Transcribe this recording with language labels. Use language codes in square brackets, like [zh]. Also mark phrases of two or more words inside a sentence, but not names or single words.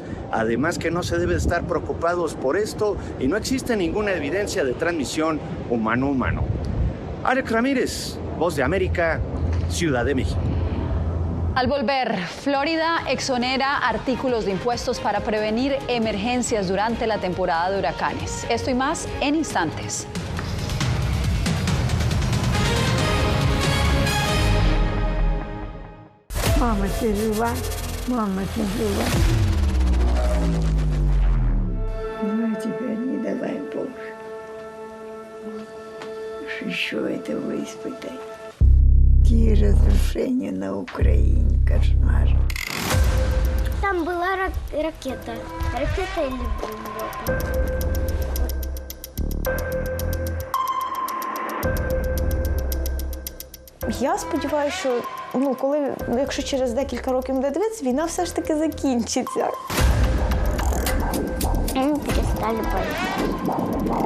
[es] Además que no se debe estar preocupados por esto y no existe ninguna evidencia de transmisión humano-humano. Alex Ramírez, Voz de América, Ciudad de México. Al volver, Florida exonera artículos de impuestos para prevenir emergencias durante la temporada de huracanes. Esto y más en instantes. [ru] Мама ты жива? Мама ты жива? Ну, теперь не давай Боже. Еще этого испытать. Какие разрушения на Украине, кошмар. Там была ракета. Ракета или бомба? [uk] Я сподіваюся, що якщо через декілька років буде дивитися, війна все ж таки закінчиться. Перестали боятися.